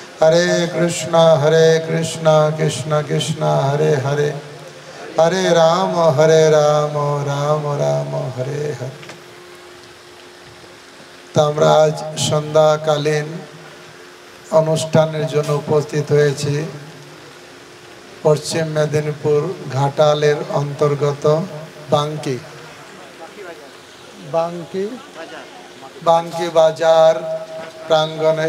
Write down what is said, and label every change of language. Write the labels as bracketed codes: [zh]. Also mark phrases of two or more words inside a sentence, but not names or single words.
[sa] हरे कृष्णा कृष्णा कृष्णा हरे हरे हरे राम राम राम हरे हरे। [bn] तो আমরা আজ সন্ধ্যাকালীন অনুষ্ঠানের জন্য উপস্থিত হয়েছি পশ্চিম মেদিনীপুর ঘাটালের অন্তর্গত বাঙ্কি বাঙ্কি বাঙ্কি বাজার প্রাঙ্গণে।